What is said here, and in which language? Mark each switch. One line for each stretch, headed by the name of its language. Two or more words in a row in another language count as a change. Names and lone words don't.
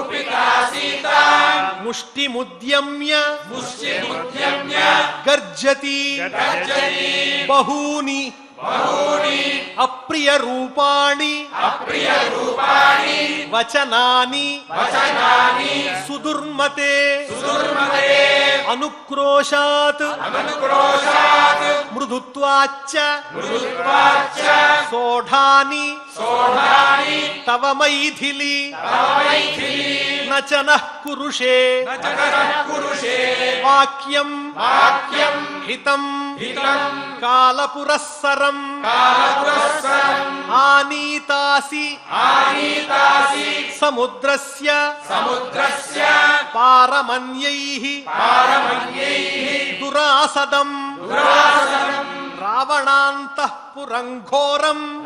Sanskrit: ముష్టిముద్యమ్య గర్జతి బహూని అప్రియ రూపాణి వచనాని సుదుర్మతే అనుక్రోశాత్ మృదుత్వాచ్చ సోఢాని తవ మైథిలి च नः कुरुषे वाक्यं हितं कालपुरस्सरम् आनीतासि समुद्रस्य पारमन्यैः दुरासदम् रावणान्तःपुरं घोरम्